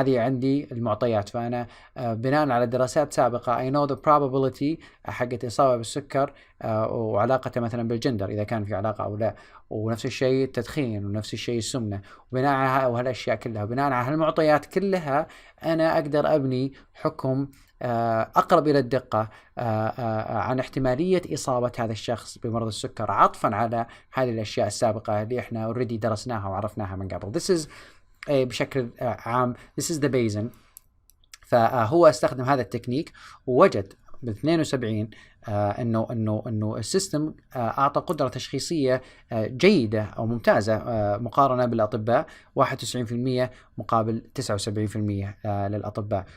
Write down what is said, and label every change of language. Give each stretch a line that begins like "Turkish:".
Arabic: هذه عندي المعطيات، فأنا بناء على دراسات سابقة
English: I know the probability
Arabic: حقت إصابة بالسكر وعلاقته مثلا بالجندر إذا كان في علاقة أو لا، ونفس الشيء التدخين، ونفس الشيء السمنة، وبناء على وهالأشياء كلها، بناء على هالمعطيات كلها أنا أقدر أبني حكم أقرب إلى الدقة عن احتمالية إصابة هذا الشخص بمرض السكر، عطفا على هذه الأشياء السابقة اللي إحنا already درسناها وعرفناها من قبل.
English: This is
Arabic: بشكل عام
English: this is the Bayesian.
Arabic: فهو استخدم هذا التكنيك ووجد بال 72 انه السيستم اعطى قدره تشخيصيه جيده او ممتازه مقارنه بالاطباء، 91% مقابل 79% للاطباء.